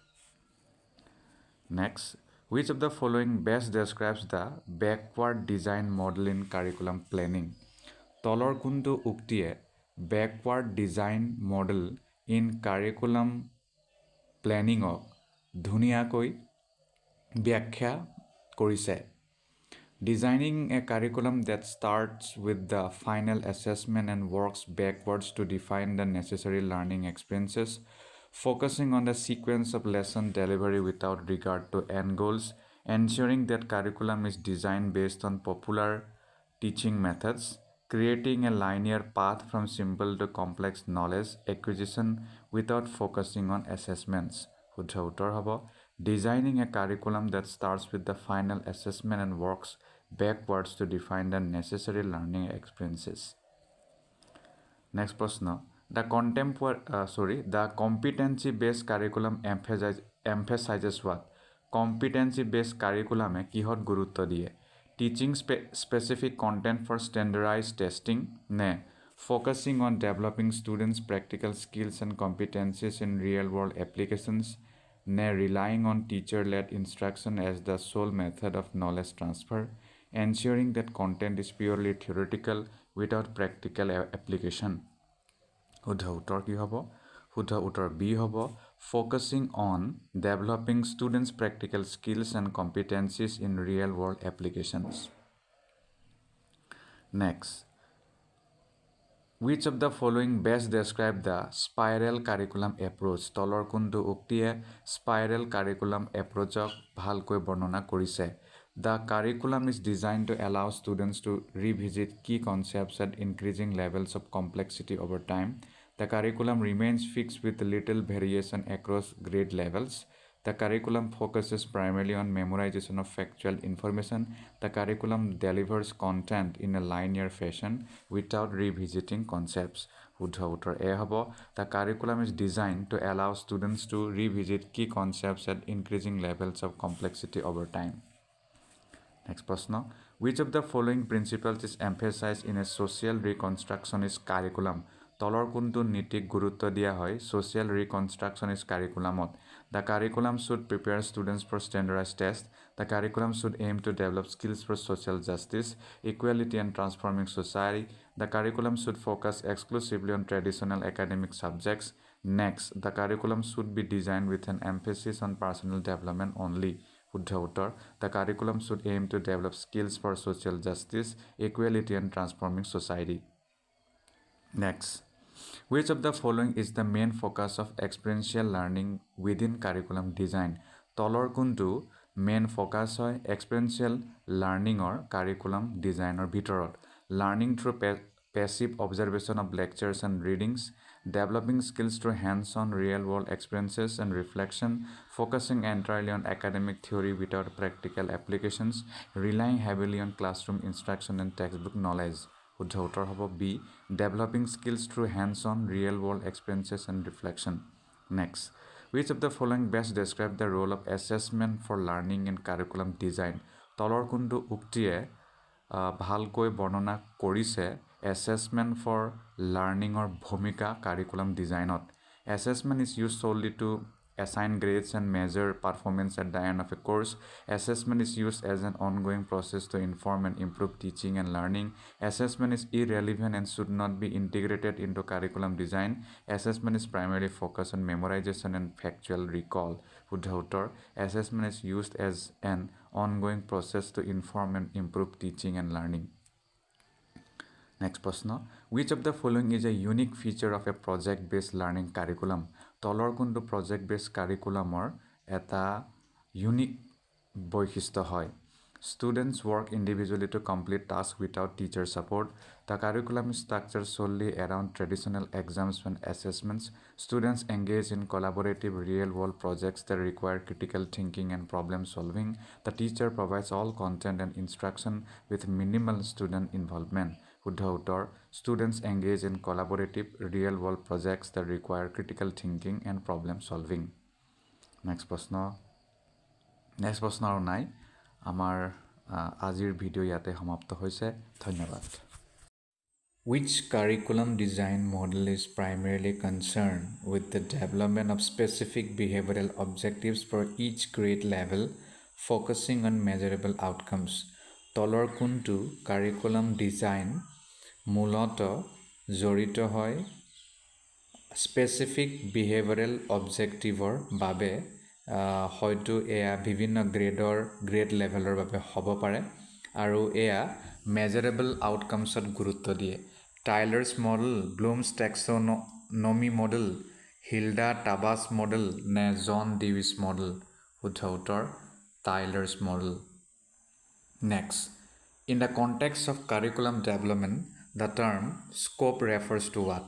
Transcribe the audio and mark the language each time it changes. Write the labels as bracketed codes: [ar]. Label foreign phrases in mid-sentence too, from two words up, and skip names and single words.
[en] Next, which of the following best describes the backward design model in curriculum planning? [as] তলৰ কোনটো উক্তিয়ে [en] backward design model in curriculum [as] প্লেনিঙক ধুনীয়াকৈ ব্যাখ্যা কৰিছে? [en] Designing a curriculum that starts with the final assessment and works backwards to define the necessary learning experiences, focusing on the sequence of lesson delivery without regard to end goals, ensuring that curriculum is designed based on popular teaching methods, creating a linear path from simple to complex knowledge acquisition without focusing on assessments. [as] শুদ্ধ উত্তৰ হ'ব [en] designing a curriculum that starts with the final assessment and works backwards to define the necessary learning experiences. Next প্রশ্ন the competency-based curriculum emphasizes what? Competency-based curriculum [as] কিহত গুৰুত্ব দিয়ে? [en] Teaching specific content for standardized testing নে focusing on developing students' practical skills and competencies in real-world applications নে relying on teacher-led instruction as the sole method of knowledge transfer, ensuring that content is purely theoretical without practical application. [as] শুদ্ধ উত্তৰ কি হ'ব? শুদ্ধ উত্তৰ B হ'ব [en] focusing on developing students' practical skills and competencies in real-world applications. Next, which of the following best describe the spiral curriculum approach? [as] তলৰ কোনটো উক্তিয়ে [en] spiral curriculum approach [as] ক ভালকৈ বৰ্ণনা কৰিছে? [en] The curriculum is designed to allow students to revisit key concepts at increasing levels of complexity over time. The curriculum remains fixed with little variation across grade levels. The curriculum focuses primarily on memorization of factual information. The curriculum delivers content in a linear fashion without revisiting concepts. [as] শুদ্ধ উত্তৰ A হ'ব [en] The curriculum is designed to allow students to revisit key concepts at increasing levels of complexity over time. Next প্রশ্ন which of the following principles is emphasized in a social reconstructionist curriculum? [as] তলৰ কোনটো নীতিক গুৰুত্ব দিয়া হয় [en] social reconstructionist curriculum [as] ত? [en] The curriculum should prepare students for standardized tests. The curriculum should aim to develop skills for social justice, equality, and transforming society. The curriculum should focus exclusively on traditional academic subjects. Next, the curriculum should be designed with an emphasis on personal development only. [as] শুদ্ধ উত্তৰ [en] The curriculum should aim to develop skills for social justice, equality, and transforming society. Next, which of the following is the main focus of experiential learning within curriculum design? [as] তলৰ কোনটো [en] main focus হয় experiential learning or curriculum design or ভিতৰত? Learning through passive observation of lectures and readings, developing skills through hands-on real-world experiences and reflection, focusing entirely on academic theory without practical applications, relying heavily on classroom instruction and textbook knowledge. [as] শুদ্ধ উত্তৰ হ'ব [en] B developing skills through hands-on real-world experiences and reflection. Next, which of the following best describe the role of assessment for learning in curriculum design? [as] তলৰ কোনটো উক্তিয়ে ভালকৈ বৰ্ণনা কৰিছে [en] assessment for learning or [as] ভূমিকা [en] curriculum design [as] ত? [en] Assessment is used solely to assign grades and measure performance at the end of a course. Assessment is used as an ongoing process to inform and improve teaching and learning. Assessment is irrelevant and should not be integrated into curriculum design. Assessment is primarily focused on memorization and factual recall. [as] শুদ্ধ উত্তৰ [en] Assessment is used as an ongoing process to inform and improve teaching and learning. Next প্ৰশ্ন which of the following is a unique feature of a project-based learning curriculum? তলৰ কোনটো project-based curriculum ৰ এটা unique বৈশিষ্ট্য হয়? Students work individually to complete tasks without teacher support. The curriculum is structured solely around traditional exams and assessments. Students engage in collaborative real-world projects that require critical thinking and problem solving. The teacher provides all content and instruction with minimal student involvement. [as] শুদ্ধ উত্তৰ [en] students engage in collaborative real world projects that require critical thinking and problem solving next [as] প্ৰশ্ন আৰু নাই আমাৰ আজিৰ ভিডিও ইয়াতে সমাপ্ত হৈছে ধন্যবাদ [en] Which curriculum design model is primarily concerned with the development of specific behavioral objectives for each grade level, focusing on measurable outcomes? [as] তলৰ কোনটো [en] curriculum design [as] মূলতঃ জড়িত হয় [en] specific behavioral objectives [as] বাবে হয়তো এয়া বিভিন্ন [en] grade levels [as] বাবে হ'ব পাৰে আৰু এয়া [en] measurable outcomes [as] গুৰুত্ব দিয়ে টাইলাৰ্ছ মডেল ব্লুমছ টেক্সনমি মডেল হিল্ডা টাবাছ মডেল নে জন ডিউইছ মডেল শুদ্ধ উত্তৰ টাইলাৰ্ছ মডেল [en] Next, in the context of curriculum development, the term scope refers to what?